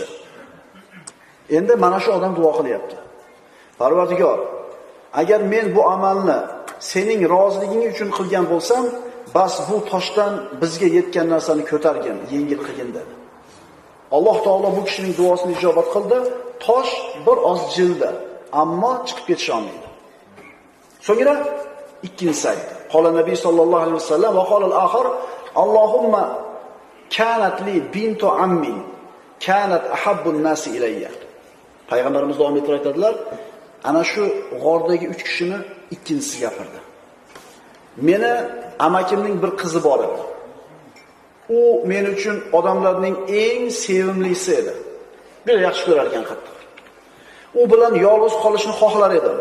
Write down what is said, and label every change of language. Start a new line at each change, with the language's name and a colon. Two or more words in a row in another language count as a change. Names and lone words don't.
Uzbek: Endi mana shu odam duo qilyapti. Parvardigor, agar men bu amalni sening roziliging uchun qilgan bo'lsam, bas bu toshdan bizga yetgan narsani ko'targin, yengil qilgin" dedi. Alloh taolo bu kishining duosini ijobat qildi. Tosh bir oz jildi, ammo chiqib ketisha olmaydi. So'ngra ikkinchisi aytdi.
Arabic: قال النبي صلى الله عليه وسلم وقال الآخر اللهم كانت لي بنت عم كانت أحب الناس إلي.
Uzbek: Payg'ambarimiz davom etib aytadilar, ana shu g'ordagi 3 kishini ikkinchisi gapirdi. Meni amakimning bir qizi bor edi. U men uchun odamlarning eng sevimlisi edi. Juda yaxshi ko'rar ekan qattiq. U bilan yolg'iz qolishni xohlar edim.